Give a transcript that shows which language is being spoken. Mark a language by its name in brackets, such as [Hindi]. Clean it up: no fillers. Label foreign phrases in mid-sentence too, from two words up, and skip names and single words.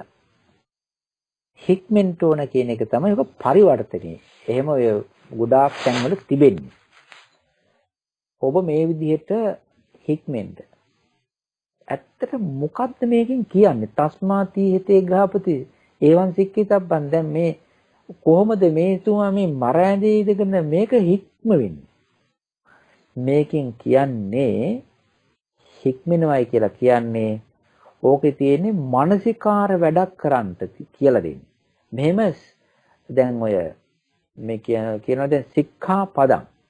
[Sinhala] හික්මෙන්ට ඕන කියන එක තමයි ඔක පරිවර්තනය. එහෙම ඔය ගොඩාක් තැන්වල තිබෙන්නේ. ඔබ මේ විදිහට හික්මෙන්ට. ඇත්තට මොකද්ද මේකෙන් කියන්නේ? [Pali] තස්මාති හිතේ ගහපති ඒවන් සික්කිතබ්බන්. [Sinhala] දැන් මේ කොහොමද මේ තුමා මේ මර ඇඳේ ඉඳගෙන මේක හික්ම වෙන්නේ? මේකෙන් කියන්නේ හික්මෙනවයි කියලා කියන්නේ ඕකේ තියෙන්නේ මානසිකාර වැඩක් කරන්න කියලා දෙන්නේ. මෙහෙම දැන් ඔය මේ කියනවා දැන් [Pali] සික්ඛා පදං.